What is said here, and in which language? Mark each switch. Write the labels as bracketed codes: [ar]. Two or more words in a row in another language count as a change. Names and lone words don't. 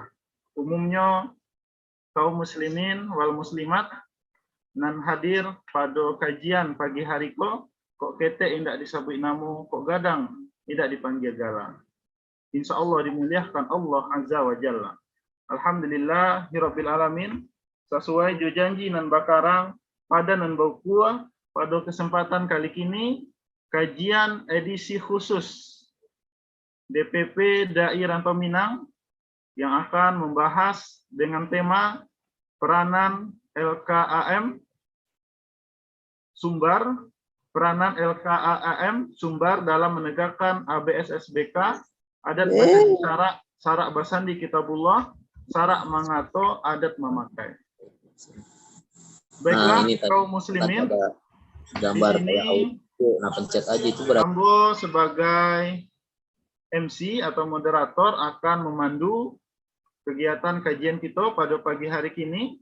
[min] Umumnya kaum [ar] المسلمين والمسلمات [min] nan hadir pada kajian pagi hari kok kete indak disebut namu, kok gadang indak dipanggil galang. [ar] إن شاء الله [id] dimuliakan [ar] الله عز وجل. الحمد لله رب العالمين. [min] Sesuai jo janji nan bakarang pada nan bau kuah [id] pada kesempatan kali kini kajian edisi khusus DPP Dai Rantau Minang yang akan membahas dengan tema peranan LKAM sumbar dalam menegakkan [min] ABSSBK adat basandi sarak basandi kitabullah sarak mangato adat memakai. [id] Baiklah kaum muslimin, gambar di sini nah pencet aja itu berapa? Ambo sebagai MC atau moderator akan memandu kegiatan kajian kita pada pagi hari ini.